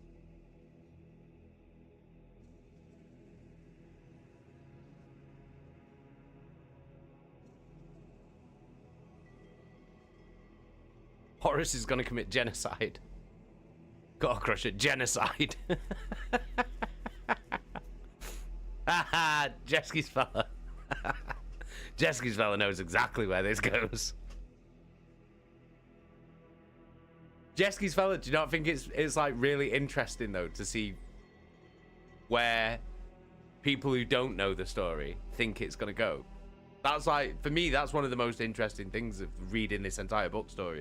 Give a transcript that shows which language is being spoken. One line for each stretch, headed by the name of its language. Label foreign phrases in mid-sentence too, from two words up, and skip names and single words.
English: Horus is gonna commit genocide. Gotta crush it. Genocide. Haha, Jesky's fella. Jesky's fella knows exactly where this goes. Jesky's fella, do you not think it's like really interesting though to see where people who don't know the story think it's gonna go? That's like, for me, that's one of the most interesting things of reading this entire book story.